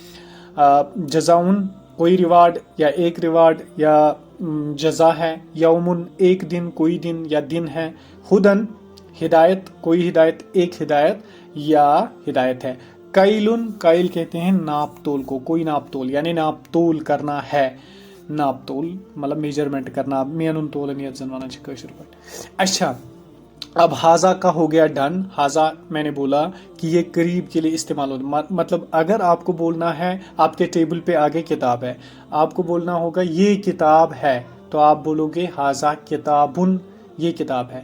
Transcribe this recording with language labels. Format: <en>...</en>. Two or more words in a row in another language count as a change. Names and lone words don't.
<ur>جزاء کوئی ریوارڈ یا ایک ریوارڈ یا جزا ہے. یومن ایک دن, کوئی دن یا دن ہے. ہدن ہدایت, کوئی ہدایت, ایک ہدایت یا ہدایت ہے. کیلن, کیل کہتے ہیں ناپ تول کو, کوئی ناپ تول یعنی ناپ تول کرنا ہے. ناپ تول مطلب میجرمنٹ کرنا.</ur> <ks>مینن تولن یت زن ونان چھ کٲشِر پٲٹھۍ.</ks> <ur>اچھا اب حاضا کا ہو گیا ڈن. حاضا میں نے بولا کہ یہ قریب کے لیے استعمال ہوتا, مطلب اگر آپ کو بولنا ہے آپ کے ٹیبل پہ آگے کتاب ہے, آپ کو بولنا ہوگا یہ کتاب ہے تو آپ بولو گے حاضا کتابن یہ کتاب ہے.</ur>